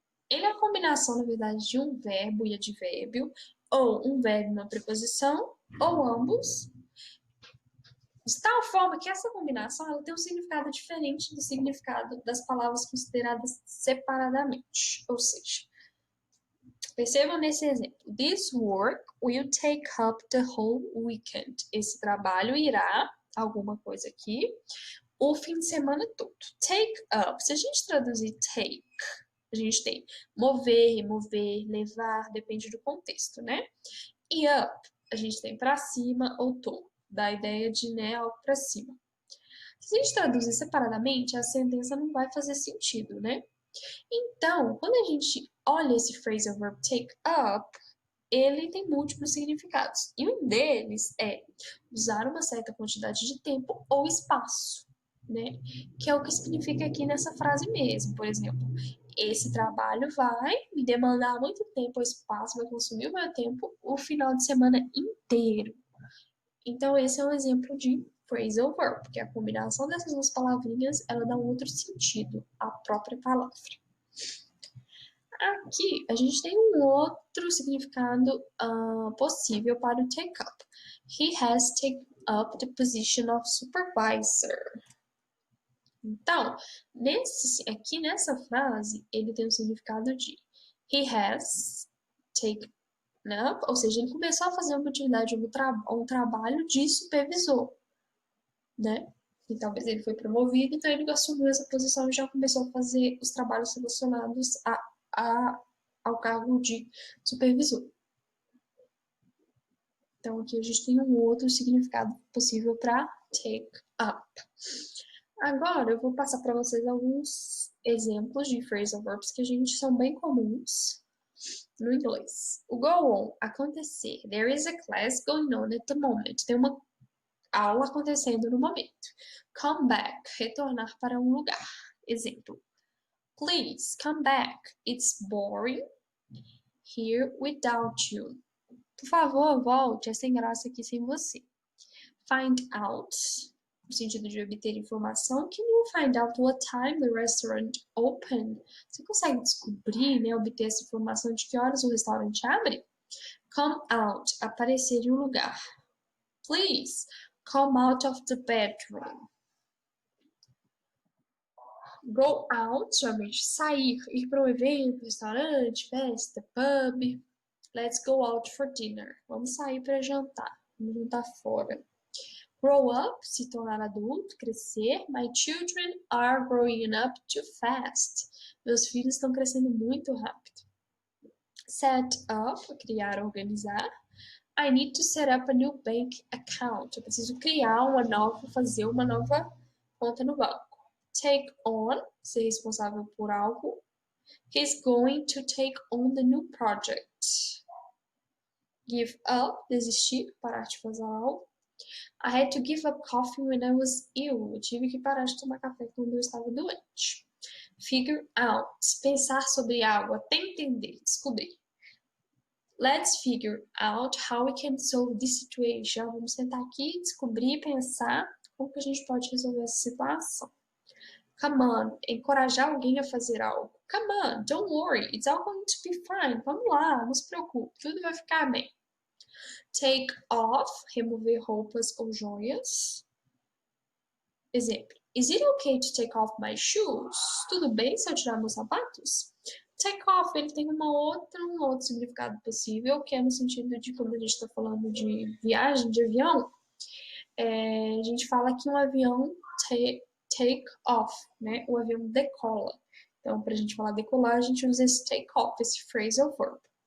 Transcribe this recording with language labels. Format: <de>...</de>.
<pt>Ele é a combinação, na verdade, de um verbo e advérbio, ou um verbo e uma preposição, ou ambos, de tal forma que essa combinação ela tem um significado diferente do significado das palavras consideradas separadamente. Ou seja, percebam nesse exemplo.</pt> <en>This work will take up the whole weekend.</en> <pt>Esse trabalho irá, alguma coisa aqui, o fim de semana todo. Take up. Se a gente traduzir take, a gente tem mover, remover, levar, depende do contexto, né? E up, a gente tem para cima ou tom, da ideia de, né, algo para cima. Se a gente traduzir separadamente, a sentença não vai fazer sentido, né? Então, quando a gente olha esse phrasal verb take up, ele tem múltiplos significados. E um deles é usar uma certa quantidade de tempo ou espaço, né? Que é o que significa aqui nessa frase mesmo. Por exemplo, esse trabalho vai me demandar muito tempo ou espaço, vai consumir o meu tempo o final de semana inteiro. Então, esse é um exemplo de phrasal verb, porque a combinação dessas duas palavrinhas, ela dá um outro sentido à própria palavra. Aqui, a gente tem um outro significado possível para o take up. He has taken up the position of supervisor. Então, aqui nessa frase, ele tem o significado de he has taken up, ou seja, ele começou a fazer uma atividade, um trabalho de supervisor, né? E talvez ele foi promovido, então ele assumiu essa posição e já começou a fazer os trabalhos relacionados ao cargo de supervisor. Então, aqui a gente tem um outro significado possível para take up. Agora, eu vou passar para vocês alguns exemplos de phrasal verbs que são bem comuns no inglês. O go on, acontecer.</pt> <en>There is a class going on at the moment.</en> <pt>Tem uma aula acontecendo no momento. Come back, retornar para um lugar.</pt> <en>Exemplo. Please, come back. It's boring here without you.</en> <pt>Por favor, volte. É sem graça aqui sem você. Find out, no sentido de obter informação.</pt> <en>Can you find out what time the restaurant opened?</en> <pt>Você consegue descobrir, né, obter essa informação de que horas o restaurante abre? Come out, aparecer em um lugar.</pt> <en>Please, come out of the bedroom.</en> <pt>Go out, geralmente sair, ir para um evento, restaurante, festa, pub.</pt> <en>Let's go out for dinner.</en> <pt>Vamos sair para jantar. Vamos jantar fora. Grow up, se tornar adulto, crescer.</pt> <en>My children are growing up too fast.</en> <pt>Meus filhos estão crescendo muito rápido. Set up, criar, organizar.</pt> <en>I need to set up a new bank account.</en> <pt>Eu preciso fazer uma nova conta no banco. Take on, ser responsável por algo.</pt> <en>He's going to take on the new project. Give up,</en> <pt>desistir, parar de fazer algo.</pt> <en>I had to give up coffee when I was ill.</en> <pt>Eu tive que parar de tomar café quando eu estava doente. Figure out, pensar sobre algo, até entender, descobrir.</pt> <en>Let's figure out how we can solve this situation.</en> <pt>Vamos sentar aqui, descobrir, pensar como que a gente pode resolver essa situação. Come on, encorajar alguém a fazer algo.</pt> <en>Come on, don't worry, it's all going to be fine.</en> <pt>Vamos lá, não se preocupe, tudo vai ficar bem. Take off, remover roupas ou joias. Exemplo.</pt> <en>Is it okay to take off my shoes?</en> <pt>Tudo bem se eu tirar meus sapatos? Take off, ele tem um outro significado possível, que é no sentido de quando a gente está falando de viagem, de avião, a gente fala que um avião take off, né? O avião decola. Então, para a gente falar decolar, a gente usa esse take off, esse phrasal verb.</pt>